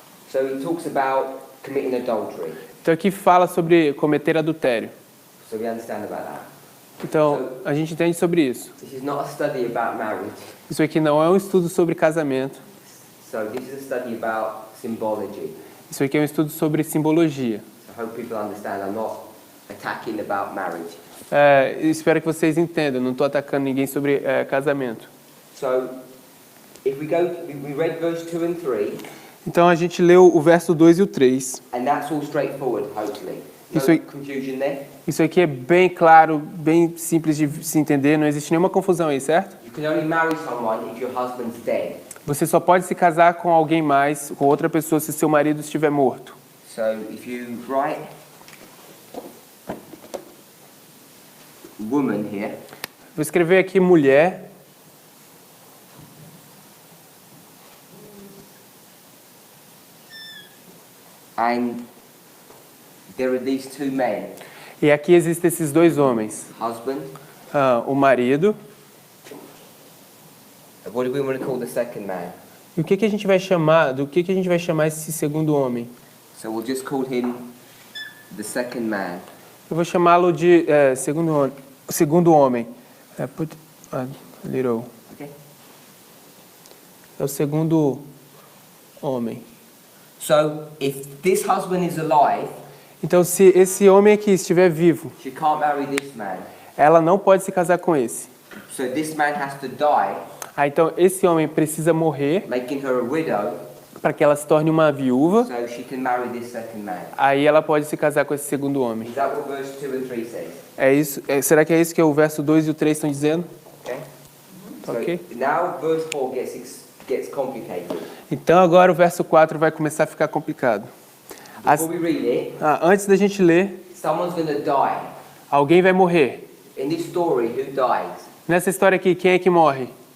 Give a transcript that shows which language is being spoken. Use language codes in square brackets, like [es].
[en] So he talks about committing adultery. [pt] Então aqui fala sobre cometer adultério. [en] So we understand about that. [pt] Então, a gente entende sobre isso. [en] This is not a study about marriage. [pt] Isso aqui não é um estudo sobre casamento. [en] So this is a study about symbology. [pt] Isso aqui é um estudo sobre simbologia. [en] So I hope people understand I'm not attacking about marriage. [pt] Eu espero que vocês entendam. Não estou atacando ninguém sobre casamento. [en] So if we read verse 2 and 3, [pt] Então a gente leu o verso 2 e o 3. [en] and that's all straightforward, hopefully. No [pt] Isso aí- [en] confusion there. [pt] Isso aqui é bem claro, bem simples de se entender. Não existe nenhuma confusão aí, certo? [en] You can only marry someone if your husband's dead. [pt] Você só pode se casar com alguém mais, com outra pessoa, se seu marido estiver morto. [en] So if you write woman here, [pt] Vou escrever aqui mulher. [en] and there are these two men, [pt] E aqui existem esses dois homens. [en] husband. [pt] O marido. [en] What do we want to call the second man? [pt] E o que a gente vai chamar, do que a gente vai chamar esse segundo homem? [en] So we'll just call him the second man. [pt] Eu vou chamá-lo de segundo homem. [en] Put a little. Okay. [pt] É o segundo homem. [en] So if this husband is alive, [pt] Então, se esse homem aqui estiver vivo, [en] she can't marry this man. [pt] ela não pode se casar com esse. [en] So this man has to die, [pt] Então, esse homem precisa morrer [en] making her a widow, [pt] para que ela se torne uma viúva. [en] so she can marry this second man. [pt] Aí ela pode se casar com esse segundo homem. [en] Is that what verse 2 and 3 says? [pt] É isso? Será que é isso que o verso 2 e o 3 estão dizendo? [en] Okay. So Okay. now verse 4 gets complicated. [pt] Então, agora o verso 4 vai começar a ficar complicado. [en] Before we read it, [pt] Antes da gente ler, [en] someone's going to die. [pt] alguém vai morrer. [en] In this story, who dies? [pt] Nessa história aqui, quem é que morre?